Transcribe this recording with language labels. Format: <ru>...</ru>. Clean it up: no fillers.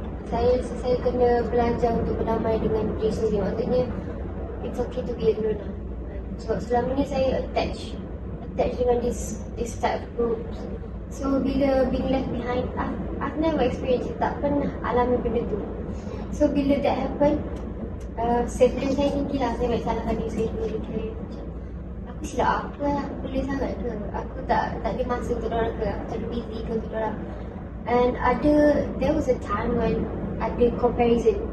<ms>rasa saya kena belajar untuk berdamai dengan diri sendiri. Maksudnya</ms> <en>it's okay to be alone</en> <ms>lah. Sebab selama ni saya attach dengan</ms> <en>this type of groups. So</en> <ms>bila</ms> <en>being left behind, I've never experienced it,</en> <ms>tak pernah alami benda tu. So bila</ms> <en>that happen,</en> <ms>self-blame saya tinggi lah. Saya baik salahkan diri saya sendiri. Macam aku silap apa lah, aku boleh sangat ke, aku tak ada masa untuk orang ke, aku terlalu busy ke untuk orang.</ms> <en>And there was a time when</en> <ms>ada</ms> <en>comparison.</en>